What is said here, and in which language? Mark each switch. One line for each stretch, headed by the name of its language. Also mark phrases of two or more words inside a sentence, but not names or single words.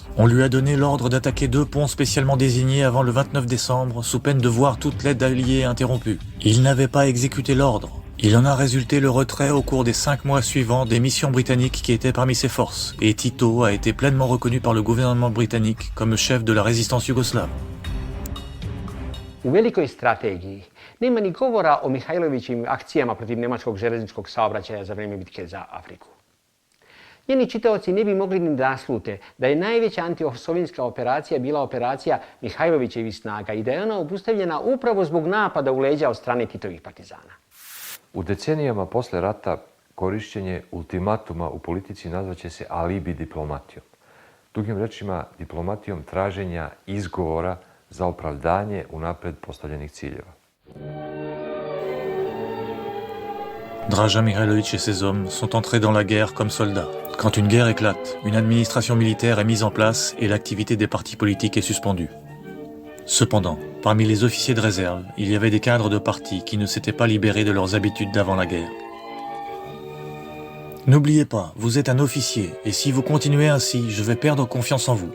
French: On lui a donné l'ordre d'attaquer 2 ponts spécialement désignés avant le 29 décembre, sous peine de voir toute l'aide alliée interrompue. Il n'avait pas exécuté l'ordre. Il en a résulté le retrait au cours des 5 mois suivants des missions britanniques qui étaient parmi ses forces, et Tito a été pleinement reconnu par le gouvernement britannique comme chef de la résistance yougoslave.
Serbian: U velikoj strategiji nema ni govora o Mihailovićim akcijama protiv nemačkog železničkog saobraćaja za vreme bitke za Afriku. Njeni čitaoci ne bi mogli ni da naslute da je najveća antisovjetska operacija bila operacija Mihailovićevih snaga i da je ona obustavljena upravo zbog napada u leđa od strane Titovih partizana. U decenijama posle rata korišćenje ultimatuma u politici nazvaće se alibi diplomatijom. Drugim rečima, diplomatijom traženja izgovora za opravdanje unapred postavljenih ciljeva.
French: Draža Mihailović et ses hommes sont entrés dans la guerre comme soldats. Quand une guerre éclate, une administration militaire est mise en place et l'activité des partis politiques est suspendue. Cependant, parmi les officiers de réserve, il y avait des cadres de partis qui ne s'étaient pas libérés de leurs habitudes d'avant la guerre. N'oubliez pas, vous êtes un officier, et si vous continuez ainsi, je vais perdre confiance en vous.